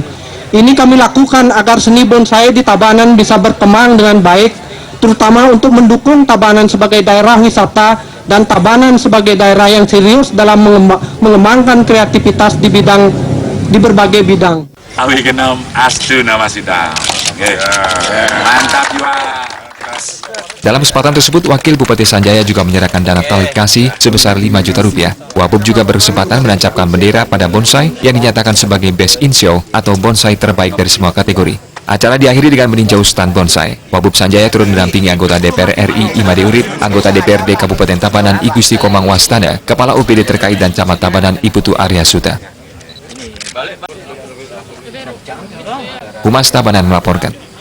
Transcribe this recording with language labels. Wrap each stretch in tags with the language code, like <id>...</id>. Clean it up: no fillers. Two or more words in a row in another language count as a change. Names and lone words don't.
<id>Ini kami lakukan agar seni bonsai di Tabanan bisa berkembang dengan baik, terutama untuk mendukung Tabanan sebagai daerah wisata dan Tabanan sebagai daerah yang serius dalam mengembangkan kreativitas di berbagai bidang.</id> <sa>Awi genam astu nama sidang.</sa> <id>Mantap juga. Dalam kesempatan tersebut, Wakil Bupati Sanjaya juga menyerahkan dana tali kasih sebesar 5 juta rupiah. Wabub juga berkesempatan menancapkan bendera pada bonsai yang dinyatakan sebagai</id> <en>best in show</en> <id>atau bonsai terbaik dari semua kategori. Acara diakhiri dengan meninjau stand bonsai. Wabub Sanjaya turun mendampingi anggota DPR RI Imade Urip, anggota DPRD Kabupaten Tabanan I Gusti Komang Wastana, Kepala OPD terkait dan Camat Tabanan Iputu Arya Suta. Humas Tabanan melaporkan.</id>